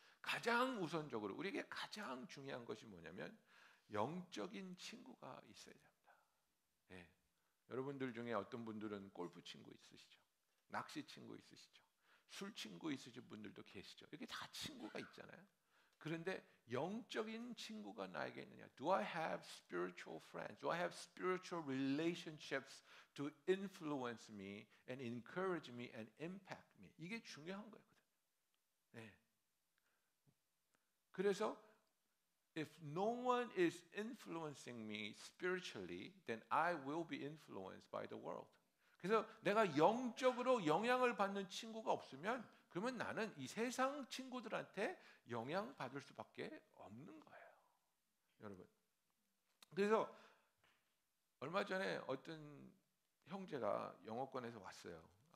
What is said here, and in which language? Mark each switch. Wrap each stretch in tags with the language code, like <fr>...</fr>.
<ko>가장 우선적으로 우리에게 가장 중요한 것이 뭐냐면 영적인 친구가 있어야 됩니다. 예. 여러분들 중에 어떤 분들은 골프 친구 있으시죠? 낚시 친구 있으시죠? 술 친구 있으신 분들도 계시죠? 이게 다 친구가 있잖아요. 그런데 영적인 친구가 나에게 있느냐?</ko> <en>Do I have spiritual friends? Do I have spiritual relationships to influence me and encourage me and impact me?</en> <ko>이게 중요한 거거든요. 네. 그래서</ko> <en>if no one is influencing me spiritually, then I will be influenced by the world.</en> <ko>그래서 내가 영적으로 영향을 받는 친구가 없으면 그러면 나는 이 세상 친구들한테 영향받을 수밖에 없는 거예요. 여러분. 그래서 얼마 전에 어떤 형제가 영어권에서 왔어요.</ko>